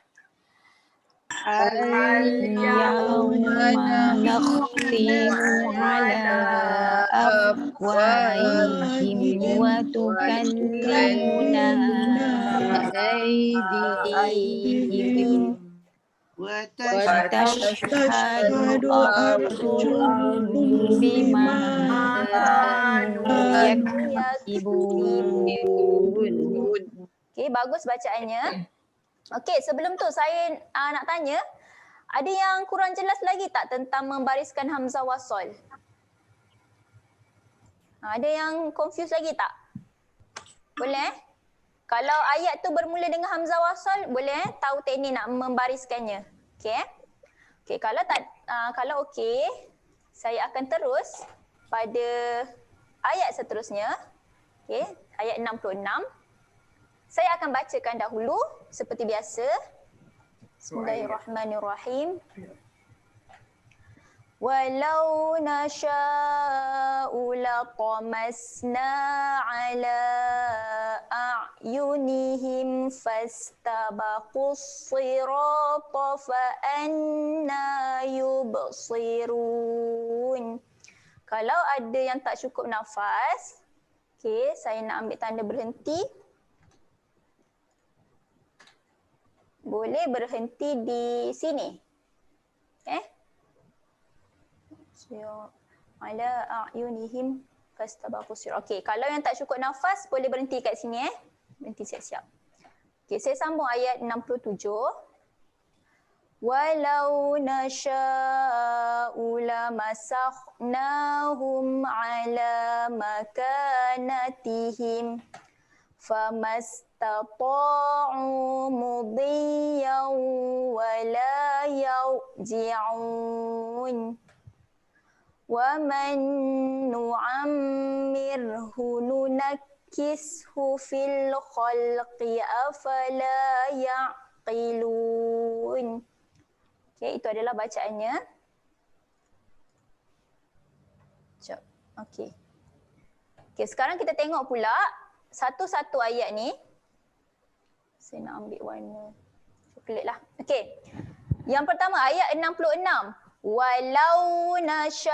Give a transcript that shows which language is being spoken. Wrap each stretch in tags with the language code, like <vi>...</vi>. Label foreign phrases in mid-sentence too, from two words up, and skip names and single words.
<ar>اليوم نختم على أفواههم وتكلمنا أيديهم وتشهد أرجلهم بما كانوا يكسبون.</ar> <ms>Okey, bagus bacaannya. Okey, sebelum tu saya nak tanya, ada yang kurang jelas lagi tak tentang membariskan hamzah wasal? Ada yang confused lagi tak? Boleh? Kalau ayat tu bermula dengan hamzah wasal, boleh tahu teknik nak membariskannya. Okey? Okey, kalau tak kalau okey, saya akan terus pada ayat seterusnya. Okey, ayat 66. Saya akan bacakan dahulu seperti biasa.</ms> <ar>بسم الله الرحمن الرحيم. ولو نشاء لطمسنا على أعينهم فاستبقوا الصراط فأنى يبصرون.</ar> <ms>Kalau ada yang tak cukup nafas, okey, saya nak ambil tanda berhenti. Boleh berhenti di sini.</ms> <ar>على أعينهم فاستبقوا الصراط.</ar> <ms>Okey, kalau yang tak cukup nafas boleh berhenti kat sini Berhenti siap-siap. Okey, saya sambung ayat 67.</ms> <ar>ولو نشاء لمسخناهم على مكانتهم فما استطاعوا مضيا ولا يرجعون. ومن نعمره ننكسه في الخلق أفلا يعقلون.</ar> <ms>Okey, itu adalah bacaannya. Sekejap. Okey. Okey, sekarang kita tengok pula satu-satu ayat ni. Saya nak ambil warna coklat lah. Okey. Yang pertama ayat 66.</ms> <ar>ولو نشاء.</ar>